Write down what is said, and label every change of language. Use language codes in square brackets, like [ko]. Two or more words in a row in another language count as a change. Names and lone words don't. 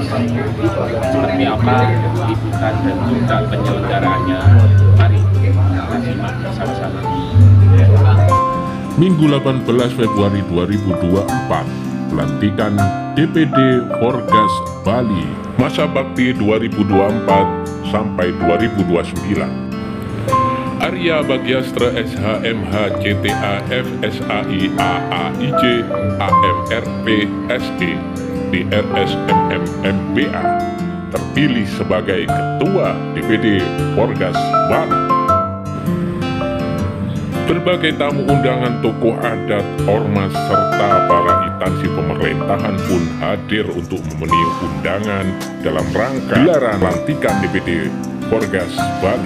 [id] Seperti apa liputan dan juga penyelenggaraannya, mari kita simak bersama-sama. Minggu 18 Februari 2024, pelantikan DPD Forgas Bali, masa bakti 2024 sampai 2029. Arya Bagiastra SHMH CTA FSAI AAIJ AMRP SE DRS MMMBA terpilih sebagai Ketua DPD Forgas Bali. Berbagai tamu undangan tokoh adat, ormas, serta para instansi pemerintahan pun hadir untuk memenuhi undangan dalam rangka gelaran pelantikan DPD Forgas Bali.